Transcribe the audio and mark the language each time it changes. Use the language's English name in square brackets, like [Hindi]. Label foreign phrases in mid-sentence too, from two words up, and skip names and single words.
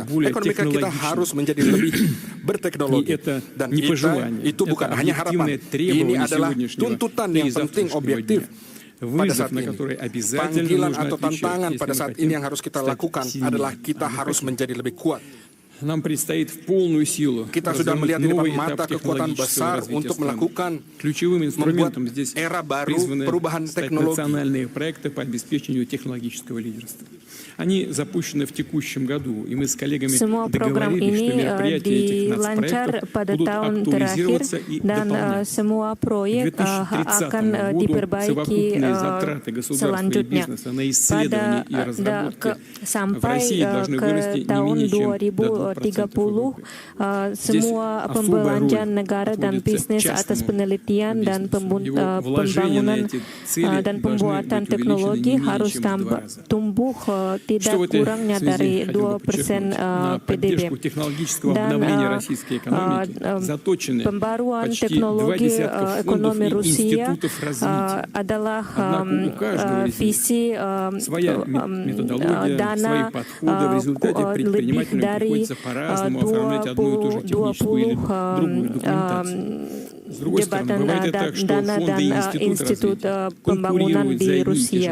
[Indonesian] Ekonomi kita harus menjadi lebih berteknologi. Dan itu bukan hanya harapan. Ini adalah tuntutan yang penting objektif pada saat ini. Panggilan atau tantangan pada saat ini yang harus kita lakukan adalah kita harus menjadi lebih kuat. [Russian] нам предстоит в полную силу [Indonesian] kita sudah melihat di depan mata kekuatan besar untuk melakukan [Russian] ключевым инструментом [Indonesian] membuat [Russian] здесь [Indonesian] era baru [Russian] призваны [Indonesian] perubahan [Russian] стать [Indonesian] teknologi. [Russian] национальные проекты по обеспечению технологического лидерства. Они запущены в текущем году, и мы с коллегами [Indonesian] Semua program [Russian] договорились, что [Indonesian] ini [Russian] мероприятия этих [Indonesian] dilancar [Russian] нацпроектов [Indonesian] pada [Russian] будут [Indonesian] tahun terakhir [Russian] актуализироваться и [Indonesian] dan [Russian] дополняться. [Indonesian] semua proyek [Russian] К 2030 [Indonesian] akan [Russian] году [Indonesian] diperbaiki [Russian] совокупные затраты государства и [Indonesian] selanjutnya. [Russian] бизнеса на исследования и разработки в [Indonesian] Sampai [Russian] России должны [Indonesian] ke [Russian] вырасти не [Indonesian] tahun [Russian] менее чем до 2% [Indonesian] 2030, semua pembelanjaan negara dan bisnis atas penelitian dan pembangunan dan pembuatan teknologi harus tumbuh tidak kurangnya dari 2% PDB. Dan pembaruan teknologi ekonomi Rusia adalah visi dana lebih dari 20 jabatan dana dan institut pembangunan di Rusia.